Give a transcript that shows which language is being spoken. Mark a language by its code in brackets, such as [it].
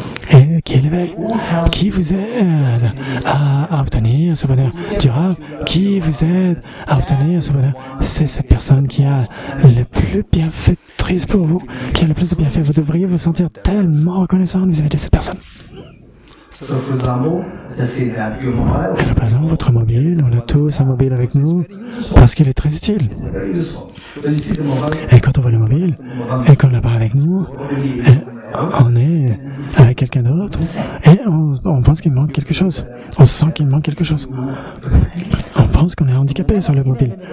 [fr] Et qui est l'éveil, qui vous aide à obtenir ce bonheur durable, qui vous aide à obtenir ce bonheur. C'est cette personne qui a le plus bienfaitrice pour vous, qui a le plus de bienfaits. Vous devriez vous sentir tellement reconnaissant vis-à-vis de cette personne. [en] So, for example, let's say that your mobile [fr] Alors, par exemple, votre mobile, on a tous un mobile avec nous parce qu'il est très utile. [en] is very useful. When you see the mobile, [fr] Et quand on voit le mobile, et qu'on l'a pas avec nous, on est avec quelqu'un d'autre, et on pense qu'il manque quelque chose. On sent qu'il manque quelque chose. On pense qu'on est handicapé sur le mobile.